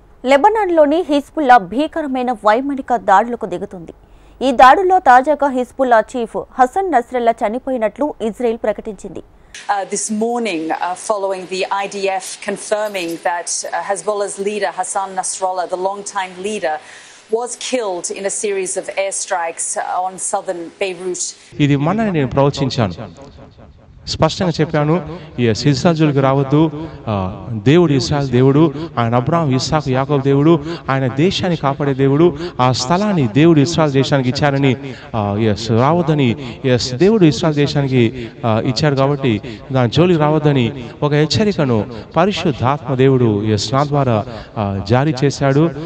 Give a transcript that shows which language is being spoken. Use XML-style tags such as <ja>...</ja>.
<te>లెబనాన్లోని Hezbollah భీకరమైన వైమానిక దాడులకు దిగుతుంది. ఈ దాడుల్లో తాజాగా Hezbollah chief Hassan Nasrallah చనిపోయినట్లు Israel ప్రకటించింది.</te> <en>This morning, following the IDF confirming that Hezbollah's leader Hassan Nasrallah, the long-time leader, was killed in a series of airstrikes on southern Beirut.</en> <te>ఇది మొన్న నేను ప్రవచించాను, స్పష్టంగా చెప్పాను. ఇస్రాయల్ జోలికి రావద్దు. దేవుడు ఇస్రాయల్ దేవుడు, ఆయన అబ్రాహాం, ఇస్సాకు, యాకోబు దేవుడు, ఆయన దేశాన్ని కాపాడే దేవుడు. ఆ స్థలాన్ని దేవుడు ఇస్రాయల్ దేశానికి ఇచ్చారని రావద్దని దేవుడు ఇస్రాయల్ దేశానికి ఇచ్చాడు కాబట్టి దాని జోలికి రావద్దని ఒక హెచ్చరికను పరిశుద్ధాత్మ దేవుడు నా ద్వారా జారీ చేశాడు.</te>